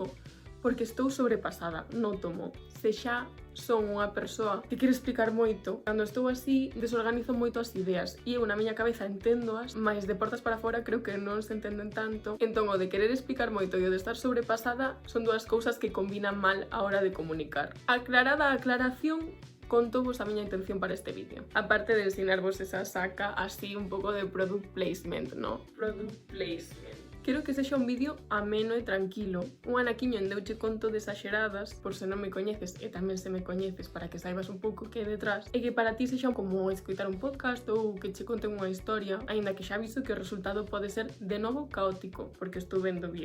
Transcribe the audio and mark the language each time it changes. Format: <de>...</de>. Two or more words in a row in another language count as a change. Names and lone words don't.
<gl>Porque estou sobrepasada, nótomo. Se xa son unha persoa que quere explicar moito, cando estou así desorganizo moito as ideas e eu na miña cabeza enténdoas, mas de portas para fora creo que non se entenden tanto. Entón o de querer explicar moito e o de estar sobrepasada son dúas cousas que combinan mal a hora de comunicar. Aclarada a aclaración, contovos a miña intención para este vídeo. Aparte de ensinarvos esa saca así un pouco de</gl> <en>product placement,</en> <gl>¿no?</gl> <en>Product placement.</en> <gl>Quero que sexa un vídeo ameno e tranquilo. Un anaquiño en deuche conto de exageradas, por se non me coñeces e tamén se me coñeces para que saibas un pouco que é detrás, e que para ti sexa como escoitar un podcast ou que che conten unha historia, aínda que xa aviso que o resultado pode ser de novo caótico, porque estou vendo vir.</gl>